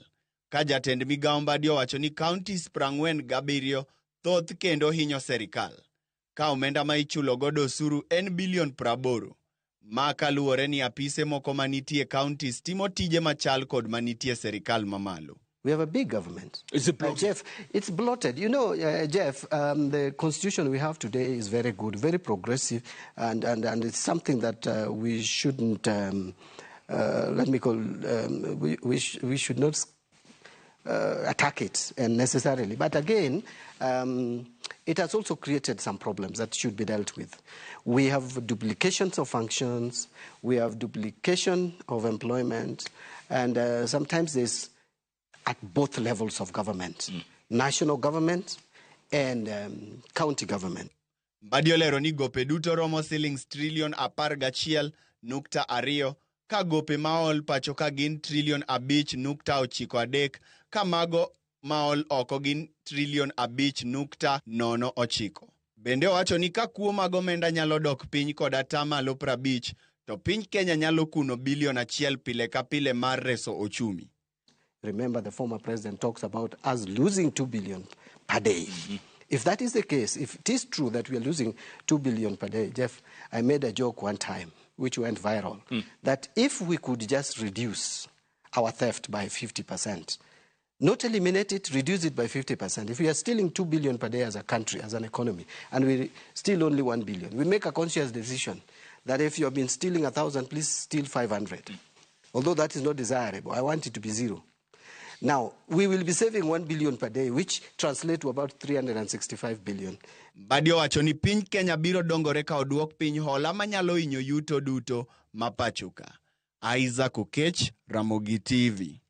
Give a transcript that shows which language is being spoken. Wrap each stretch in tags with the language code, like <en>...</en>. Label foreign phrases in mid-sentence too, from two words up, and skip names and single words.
<luo>Ka jatend migawo Mbadi owacho ni kaontis 47 thoth kendo hinyo serikal. Ka omenda ma ichulo godo osuru en bilion 80, ma kaluwore ni apise moko manitie kaontis timo tije machal kod manitie serikal mamalo.</luo> <en>We have a big government. Is it bloated? Jeff, it's bloated. You know, Jeff, the constitution we have today is very good, very progressive, and it's something that we shouldn't, we should not attack it necessarily. But again, it has also created some problems that should be dealt with. We have duplications of functions, we have duplication of employment, and sometimes there's at both levels of government, national government and county government.</en> <luo>Mbadi olero ni gope duto romo Sh1.11 trilion, ka gope maol pacho ka gin Sh5.93 trilion, ka mago maol oko gin Sh5.09 trilion. Bende owacho ni ka kuo mag omenda nyalo dok piny kod 50%, to piny Kenya nyalo kuno bilion 1 pile ka pile mar reso ochumi.</luo> <en>Remember, the former president talks about us losing 2 billion per day. If that is the case, if it is true that we are losing 2 billion per day, Jeff, I made a joke one time, which went viral, that if we could just reduce our theft by 50%, not eliminate it, reduce it by 50%. If we are stealing 2 billion per day as a country, as an economy, and we steal only 1 billion, we make a conscious decision that if you have been stealing 1,000, please steal 500. Although that is not desirable, I want it to be zero. Now, we will be saving 1 billion per day, which translates to about 365 billion.</en> <luo>Mbadi owacho ni piny Kenya biro dongore ka oduok piny hola manyalo hinyo yuto duto mapacho ka. Isaac Okech, Ramogi TV.</luo>